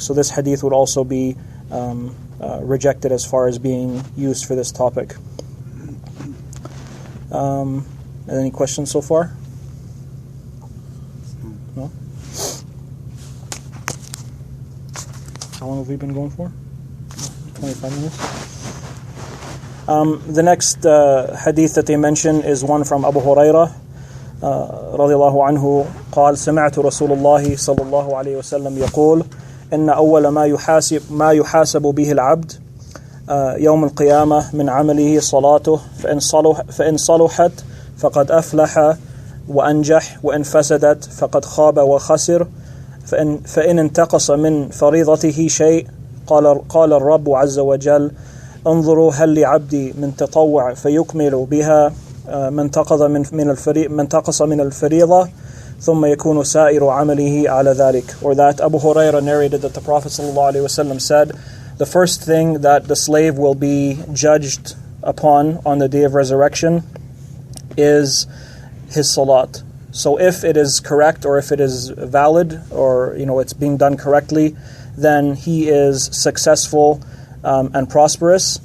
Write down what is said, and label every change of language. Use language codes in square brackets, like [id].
[en] So this hadith would also be rejected as far as being used for this topic. Any questions so far? No? How long have we been going for? 25 minutes. The next hadith that they mention is one from Abu Hurairah [ar] رضي الله عنه قال سمعت رسول الله صلى الله عليه وسلم يقول إن أول ما يحاسب به العبد يوم القيامة من عمله صلاته فإن صلحت فقد أفلح وأنجح وإن فسدت فقد خاب وخسر فإن انتقص من فريضته شيء قال الرب عز وجل انظروا هل لعبدي من تطوع فيكمل بها من تقص من الفريضة ثم يكون سائر عمله على ذلك. [en] Or that Abu Hurairah narrated that the Prophet ﷺ said, the first thing that the slave will be judged upon on the day of resurrection is his salat. So if it is correct, or if it is valid, or it's being done correctly, then he is successful and prosperous.